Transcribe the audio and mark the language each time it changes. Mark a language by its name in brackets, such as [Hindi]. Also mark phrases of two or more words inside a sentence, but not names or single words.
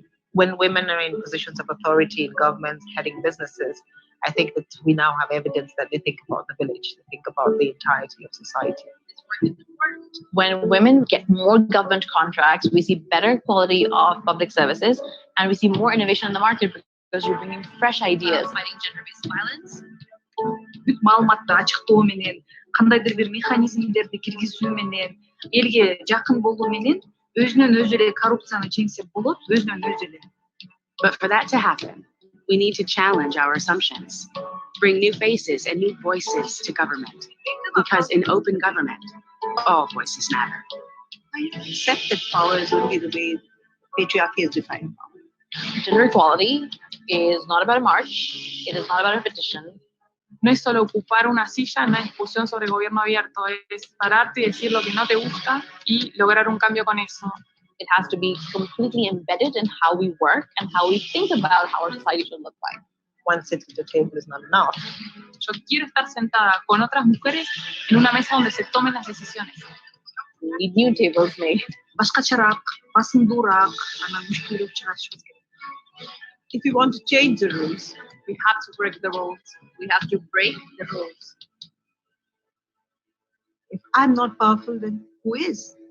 [English] When women are in positions of authority in governments, heading businesses, I think that we now have evidence that they think about the village, they think about the entirety of society. When women get more government contracts, we see better quality of public services, and we see more innovation in the market because you're bringing fresh ideas. Fighting gender-based violence. [Kyrgyz] Маалыматты ачыктоо менен, кандайдыр бир механизмдерди киргизүү менен, элге жакын болуу менен өзүнөн өзү эле коррупцияны жеңсе болот, өзүнөн өзү эле. [English] But for that to happen, we need to challenge our assumptions, bring new faces and new voices to government. Because in open government, all voices matter. I accept that power is only the way patriarchy is defined. Gender equality is not about a march, it is not about a petition. [Spanish] No es solo ocupar una silla en una discusión sobre gobierno abierto, es pararte y decir lo que no te gusta y lograr un cambio con eso. [English] It has to be completely embedded in how we work and how we think about how our society should look like. One seat at the table is not enough. [Spanish] Yo quiero estar sentada con otras mujeres en una mesa donde se tomen las decisiones. [English] We need new tables made. [Kyrgyz] Башкачараак, басымдуураак, анан мүшкүлдөп чыгарышыбыз керек. [English] If we want to change the rules, we have to break the rules. We have to break the rules. If I'm not powerful, then who is?